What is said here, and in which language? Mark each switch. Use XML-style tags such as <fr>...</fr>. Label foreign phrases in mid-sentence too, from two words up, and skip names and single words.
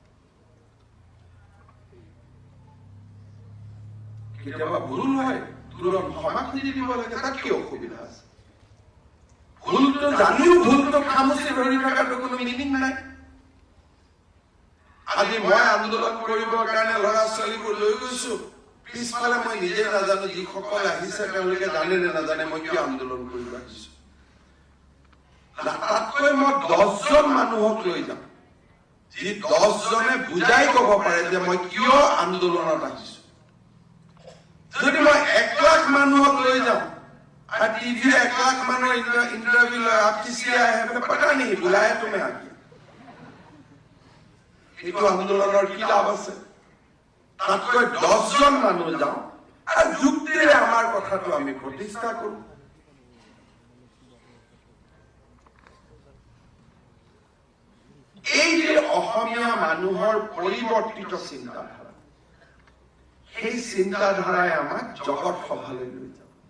<as>কেতিয়াবা ভুল হয় তুৰন্ত ক্ষমা খুজি দিব লাগে তাত কি অসুবিধা আছে ভুলটো জানিও ভুলটো খামুচি ধৰি থকাটো কোনো মিনিং নাই আজি মই আন্দোলন কৰিবৰ কাৰণে ল'ৰা ছোৱালীবোৰ লৈ গৈছো পিছফালে মই নিজে নাজানো যিসকল আহিছে তেওঁলোকে জানে নে নাজানে মই কিয় আন্দোলন কৰিব আহিছো তাতকৈ মই 10জন মানুহক লৈ যাম যি 10জনে বুজাই ক'ব পাৰে যে মই কিয় আন্দোলনত আহিছো যদি মই 1 লাখ মানুহক লৈ যাম</as> <hi>टीवी 1 लाख मानव इंटरव्यू लो आप किसी आए हैं पता नहीं बुलाया तुम्हें आगे ये तो आंदोलन की लाभ</hi> <as>আছে তাতকৈ 10 জন মানুহ যাও আর যুক্তিৰে আমাৰ কথাটো আমি প্ৰতিষ্ঠা কৰো এই যে অসমীয়া মানুহৰ পৰিৱৰ্তিত চিন্তাধাৰা সেই চিন্তাধাৰাই আমাক জগত সভালৈ লৈ যাব</as>